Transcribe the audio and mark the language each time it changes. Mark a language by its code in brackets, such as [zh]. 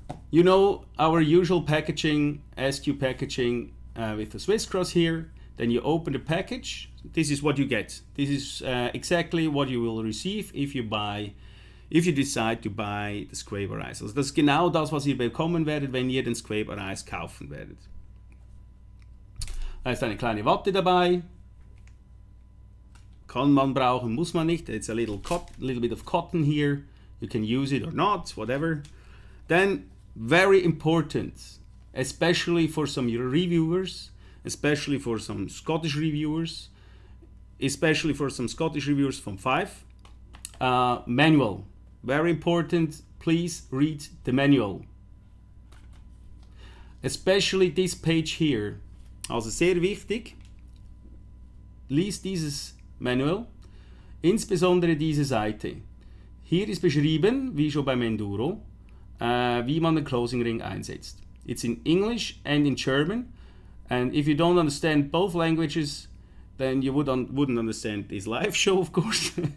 [en] You know our usual packaging, SQ packaging with the Swiss cross here. Then you open the package. This is what you get. This is exactly what you will receive if you decide to buy the SQuape Arise. [de] Also das ist genau das, was ihr bekommen werdet, wenn ihr den SQuape Arise kaufen werdet. Da ist eine kleine Watte dabei. Kann man brauchen, muss man nicht. [en] It's a little bit of cotton here. You can use it or not, whatever. Then, very important, especially for some reviewers, especially for some Scottish reviewers, especially for some Scottish reviewers from Five. Manual, very important. Please read the manual. Especially this page here. [de] Also sehr wichtig. Lies dieses Manual, insbesondere diese Seite. Hier ist beschrieben, wie schon beim Enduro, wie man den Closing Ring einsetzt. [en] It's in English and in German, and if you don't understand both languages, then you wouldn't understand this live show, of course.